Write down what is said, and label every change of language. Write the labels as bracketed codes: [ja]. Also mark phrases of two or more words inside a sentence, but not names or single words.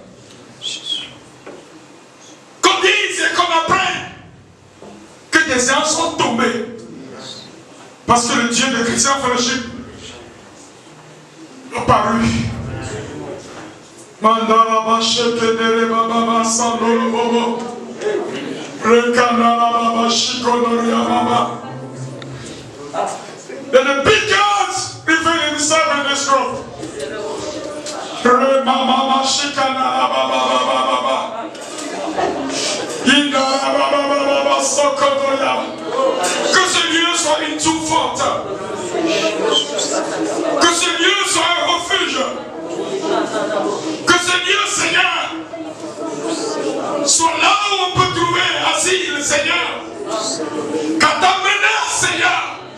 [fr] Qu'on dise et qu'on apprenne que des gens sont tombés. Parce que le Dieu de Christian Fellowship a paru. Mandala bachete de baba sandolo bobo. Rekandala baba shikonoria baba. [en] And the big gods reveal himself in this room. Remama shikana baba baba. Indala baba baba sokonoria. [fr] Que ce lieu soit une tour forte. Que ce lieu soit un refuge. Que ce lieu, Seigneur, soit là où on peut trouver asile, Seigneur. Qu'à ta menace, Seigneur.